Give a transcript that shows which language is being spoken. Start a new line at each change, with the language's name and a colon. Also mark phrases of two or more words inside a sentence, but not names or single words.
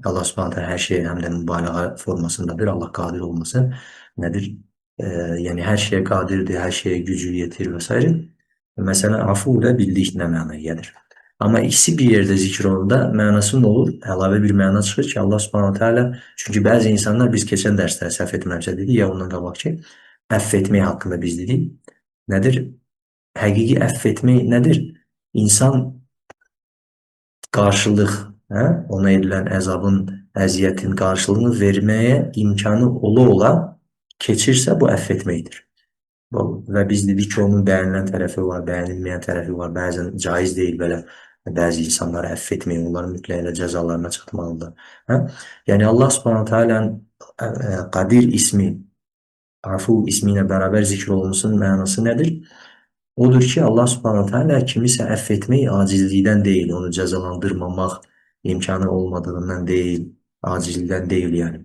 Turkish: Allah
Arabic: سبحانه تعالى
Turkish: her şeye hem de mübalağa formasındadır. Allah kadir olması nedir? Yani her şeye kadirdir, her şeye gücü yetir vesaire. Mesela afu da bildik ne manaya gelir. Ama ikisi bir yerde zikr olunda manası ne olur?
Azerbaijani: Əlavə bir mana çıxır ki Allah
Arabic: سبحانه تعالى
Azerbaijani: çünkü bazı insanlar biz geçen dersler səhv etməmsə dedik ya ondan qabaq ki əff etmək haqqında biz dedik. Nedir? Həqiqi əff etmək nedir? İnsan karşılık ona edilen əzabın, əziyyətin karşılığını vermeye imkanı ola keçirsə bu əff etməkdir. Və biz dedik ki onun beğenilen tarafı var, beğenilmeyen tarafı var.
Turkish: Bazen caiz değil böyle bazı insanları affetmeyin. Onların mütləqlə cezalarına çatmalıdır. Yani Allah
Arabic: سبحانه تعالى'nın
Turkish: Kadir ismi, Afu ismiyle beraber zikr olmasının manası nedir? Odur ki Allah
Arabic: سبحانه تعالى
Turkish: kimisə affetmeyi acizlikten değil, onu cezalandırmamak imkanı olmadığından değil, acizlikten değil yani.